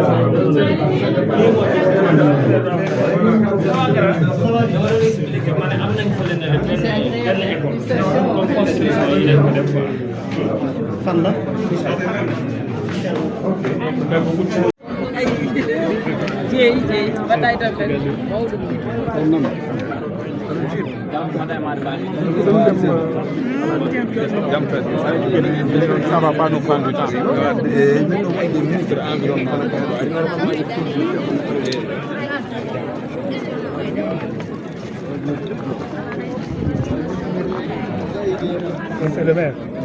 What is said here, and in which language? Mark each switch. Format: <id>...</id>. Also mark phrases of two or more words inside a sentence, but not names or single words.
<ff>Fan la jeeyi mbaɗɗa e tampere mawɗum</ff> <fr>Ça va pas nous prendre du temps. C'est le maire.</fr>